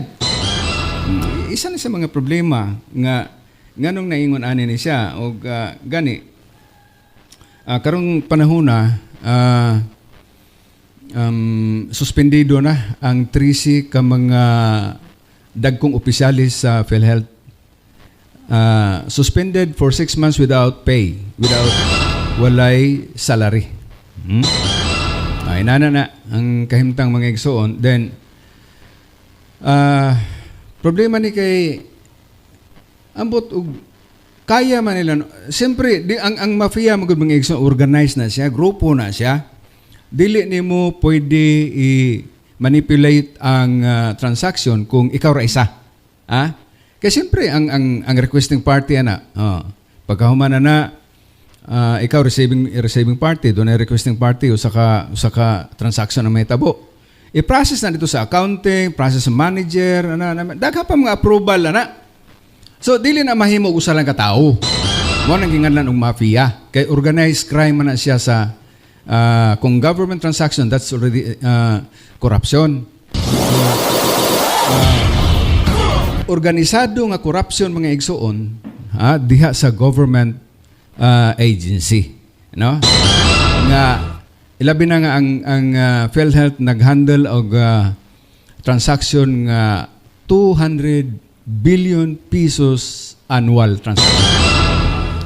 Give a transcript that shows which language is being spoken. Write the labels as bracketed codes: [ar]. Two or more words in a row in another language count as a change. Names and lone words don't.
[ceb] Isa na sa mga problema nga nganong naingon ani ni siya og gani karong panahona suspendido na ang 13 ka mga dagkong opisyalis sa PhilHealth. [en] Suspended for 6 months without pay, [ceb] walay salary. Inana na ang kahimtang mga igsoon. Then problema ni kay ambot og kaya man nila. Siyempre ang mafia magud mga igsoon organized na siya, grupo na siya. Dili nimo pwede manipulate ang transaction kung ikaw ra isa. Kaya siyempre ang [en] requesting party [ceb] pagkahuman na ikaw [en] receiving party, [ceb] doon ay [en] requesting party [ceb] usa ka transaction na may tabo. I-process na dito sa accounting, process sa manager, dagha pa mga approval na. So dili na mahimo usa lang ka tawo. Mo nang ginganlan og mafia kay [en] organized crime [ceb] man na siya sa kung [en] government transaction, that's already corruption. [ceb] Organisado nga corruption mga igsoon diha sa [en] government agency, [ceb] no? Nga ilabi na nga ang PhilHealth naghandle og transaction nga 200 [en] billion pesos annual transaction.